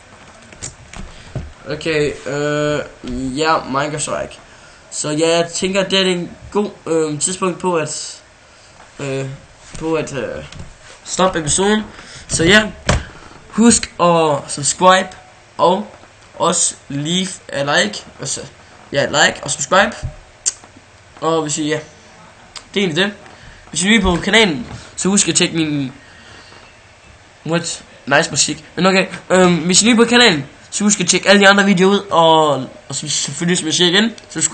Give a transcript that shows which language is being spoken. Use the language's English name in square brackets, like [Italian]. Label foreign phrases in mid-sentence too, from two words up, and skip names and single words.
[Danish] Okay, ja, Minecraft Strike. Så ja, jeg tænker, det er en god tidspunkt på at stoppe episoden. Så ja, husk at subscribe og også [English] leave a like. [Danish] Altså, ja, like og subscribe. Og hvis I, ja, det er egentlig det. Hvis I er nye på kanalen, så husk at tjekke min nice musik. Men okay, hvis I er nye på kanalen, så husk at tjekke alle de andre videoer ud. Og selvfølgelig, hvis I igen, subscribe.